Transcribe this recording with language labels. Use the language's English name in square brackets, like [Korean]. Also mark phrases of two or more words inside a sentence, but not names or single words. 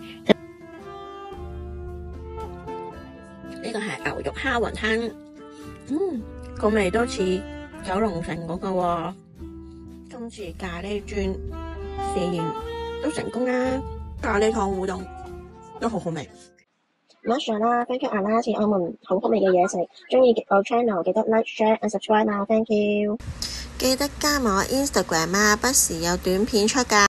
[Cantonese] 呢個係牛肉蝦雲吞，個味都似九龍城嗰個喎。今次咖喱磚試驗都成功啦，咖喱湯烏冬都好好味。唔好上啦 ， [English] thank you [Cantonese] 啦，試我們好好味嘅嘢食。中意我 channel 記得 [English] like、share and subscribe [Cantonese] 啊 ， [English] thank you。 [Cantonese] 記得加埋我 Instagram 啊，不時有短片出㗎。